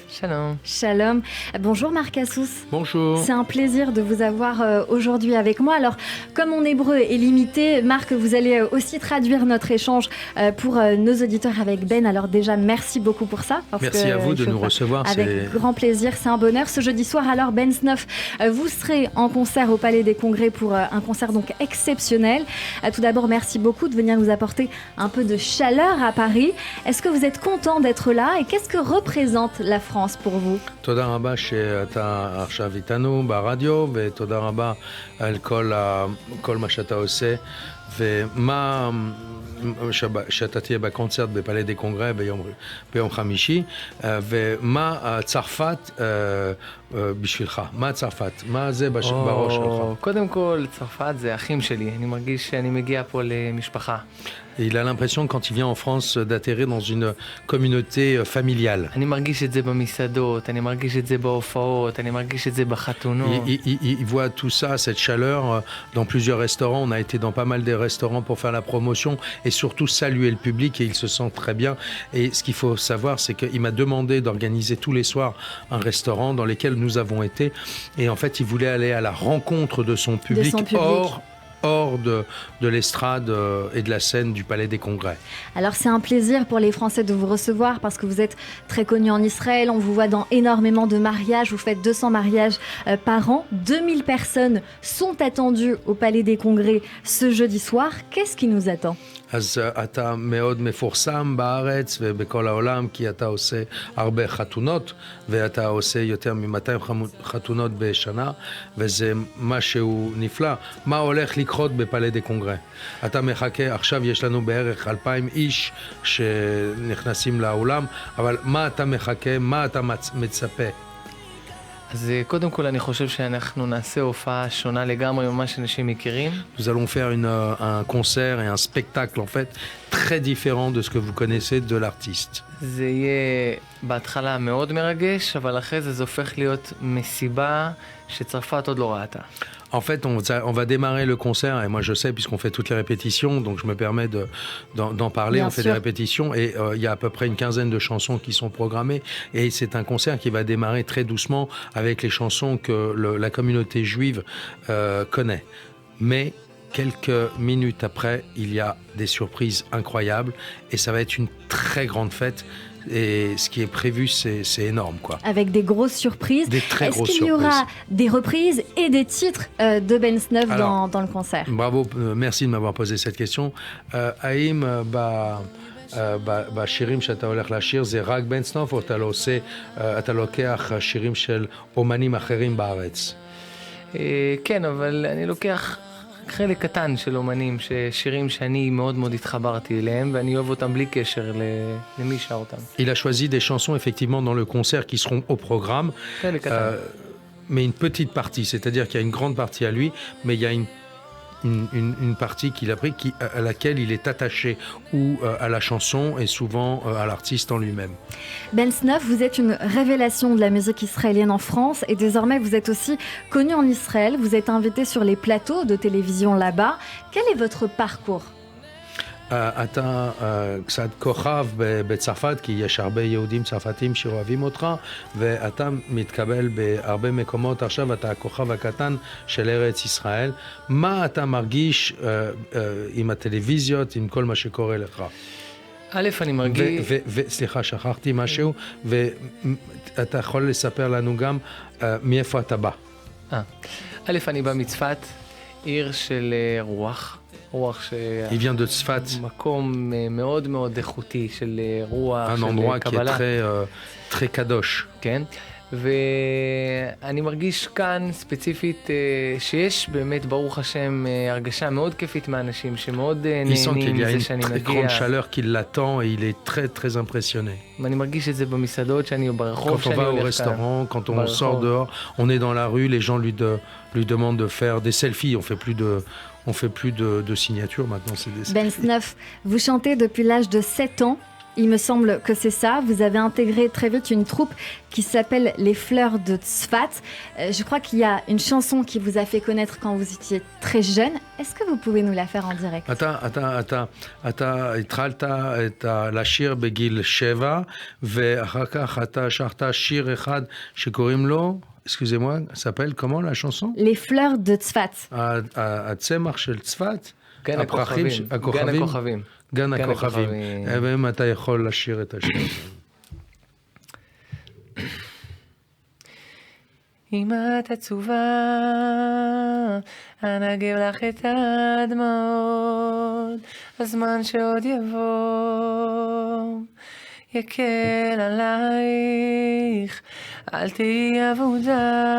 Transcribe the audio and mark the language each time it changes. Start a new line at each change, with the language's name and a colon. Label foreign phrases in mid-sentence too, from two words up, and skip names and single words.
Hebrew: Shalom. Shalom.
French: Bonjour Marc Assous. Bonjour. C'est un plaisir de vous avoir aujourd'hui avec moi. Alors, comme mon hébreu est limité, Marc, vous allez aussi traduire notre échange pour nos auditeurs avec Ben. Alors déjà, merci beaucoup pour ça. Merci à vous de nous recevoir. Avec grand plaisir, c'est un bonheur. Ce jeudi soir, alors Ben Snof, vous serez en concert au Palais des Congrès pour un concert donc exceptionnel. Tout d'abord, merci beaucoup de venir nous apporter un peu de chaleur à Paris. Est-ce que vous êtes content d'être là et qu'est-ce que représente la France pour vous?
Hebrew: תודה רבה שאתה עכשיו איתנו ברדיו, ותודה רבה על כל מה שאתה עושה, ומה שאתה תהיה בקונצרט בפלא דה קונגרה ביום חמישי, ומה צרפת בשבילך? מה צרפת? מה זה בראש שלך? קודם כל, צרפת זה אחים שלי. אני מרגיש שאני מגיע פה למשפחה.
French: Il a l'impression, quand il vient en France, d'atterrir dans une communauté familiale.
Hebrew: אני מרגיש את זה במסעדות, אני מרגיש את זה בהופעות, אני מרגיש את זה בחתונות.
French: Il voit tout ça, cette chaleur, dans plusieurs restaurants. On a été dans pas mal de restaurants pour faire la promotion et surtout saluer le public et il se sent très bien. Et ce qu'il faut savoir, c'est qu'il m'a demandé d'organiser tous les soirs un restaurant dans lequel nous avons été. Et en fait, il voulait aller à la rencontre de son public, hors de l'estrade et de la scène du Palais des Congrès. Alors c'est un plaisir pour les Français de vous recevoir parce que vous êtes très connus en Israël, on vous voit dans énormément de mariages, vous faites 200 mariages par an, 2000 personnes sont attendues au Palais des Congrès ce jeudi soir. Qu'est-ce qui nous attend?
Hebrew: אז אתה מאוד מפורסם בארץ ובכל העולם, כי אתה עושה הרבה חתונות, ואתה עושה יותר מ-200 חתונות בשנה, וזה משהו נפלא. מה הולך לקרות בפלא דה קונגרה? אתה מחכה, עכשיו יש לנו בערך 2,000 איש שנכנסים לאולם, אבל מה אתה מחכה, מה אתה מצפה? אז קודם כל אני חושב שאנחנו נעשה הופעה שונה לגמרי ממה שאנשים מכירים.
French: Nous allons faire un concert et un spectacle en fait très différent de ce que vous connaissez de l'artiste.
Hebrew: זה yeh בהתחלה מאוד מרגש, אבל אחרי זה הופך להיות מסיבה שצרפת עוד לא ראתה.
French: En fait, on va démarrer le concert, et moi je sais, puisqu'on fait toutes les répétitions, donc je me permets d'en parler. Bien on fait sûr. des répétitions, et il y a à peu près une quinzaine de chansons qui sont programmées, et c'est un concert qui va démarrer très doucement avec les chansons que la communauté juive connaît. Mais quelques minutes après, il y a des surprises incroyables, et ça va être une très grande fête. Et ce qui est prévu, c'est énorme, quoi. Avec des grosses surprises. Des très grosses surprises. Est-ce qu'il y aura des reprises et des titres de Ben Snof dans le concert? Bravo, merci de m'avoir posé cette question.
Hebrew: האם בשירים שאתה הולך לשיר זה רק בן סנוף, או אתה לוקח שירים של אומנים אחרים בארץ? כן, אבל אני לוקח חלק קטן של אומנים, שירים שאני מאוד מאוד התחברתי אליהם, ואני אוהב אותם בלי קשר למי שר אותם.
French: Il a choisi des chansons effectivement dans le concert qui seront au programme,
Hebrew: חלק קטן.
French: mais une petite partie, c'est-à-dire qu'il y a une grande partie à lui, mais il y a une partie qu'il a pris à laquelle il est attaché ou à la chanson et souvent à l'artiste en lui-même. Ben Snof, vous êtes une révélation de la musique israélienne en France et désormais vous êtes aussi connu en Israël. Vous êtes invité sur les plateaux de télévision là-bas. Quel est votre parcours?
Hebrew: אתה קצת כוכב בצרפת, כי יש הרבה יהודים צרפתים שאוהבים אותך, ואתה מתקבל בהרבה מקומות. עכשיו אתה הכוכב הקטן של ארץ ישראל. מה אתה מרגיש עם הטלוויזיות, עם כל מה שקורה לך? א', אני מרגיש... סליחה, שכחתי משהו, ואתה יכול לספר לנו גם מאיפה אתה בא. א', אני בא מצפת, עיר של רוח. רוח ש...
French: Il vient de Tzfat.
Hebrew: מקום מאוד מאוד איכותי של רוח, של קבלה.
French: Un endroit qui est très קדוש.
Hebrew: כן, ואני מרגיש כאן ספציפית שיש באמת, ברוך השם, הרגשה מאוד כיפית מהאנשים שמאוד נהנים מזה שאני מגיע. Il sent qu'il y a une grande chaleur qui l'attend et il est très très impressionné. ואני מרגיש את זה במסעדות שאני, ברחוב שאני הולך כאן.
French: Quand on va au restaurant, quand on sort dehors, on est dans la rue, les gens lui demandent de faire des selfies, on fait plus de signatures maintenant. Ben Snof, vous chantez depuis l'âge de 7 ans. Il me semble que c'est ça. Vous avez intégré très vite une troupe qui s'appelle Les Fleurs de Tzfat. Je crois qu'il y a une chanson qui vous a fait connaître quand vous étiez très jeune. Est-ce que vous pouvez nous la faire en direct?
Hebrew: אתה התחלת לשיר בגיל 7, ואחר כך אתה שרת שיר אחד שקוראים לו,
French: excusez-moi, s'appelle comment la chanson? Les Fleurs de Tzfat.
Hebrew: הצמח של צפת? גן הכוכבים. גן הכוכבים. גן הכוכבים. ואם אתה יכול לשיר את השיר. אם את עצובה, אנגב לך את הדמעות, הזמן שעוד יבוא, יקל עלייך, אל תהי אבודה,